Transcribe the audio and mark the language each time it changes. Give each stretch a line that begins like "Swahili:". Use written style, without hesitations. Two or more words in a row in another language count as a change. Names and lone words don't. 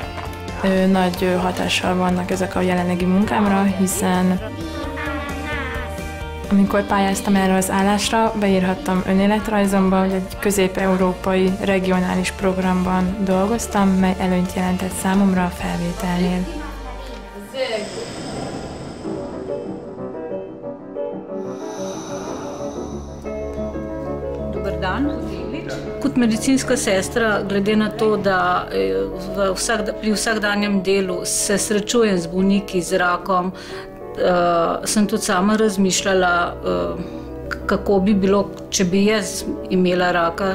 Hungarian: Nagy hatással vannak ezek a jelenlegi munkámra, hiszen amikor pályáztam erre az állásra, beírhattam önéletrajzomba, hogy egy közép-európai regionális programban dolgoztam, mely előnyt jelentett számomra a felvételnél.
Slovenian: Kot medicinska sestra, glede na to, da pri vsakdanjem delu se srečujem z bolniki z rakom, sem tudi sama razmišljala, kako bi bilo, če bi jaz imela raka.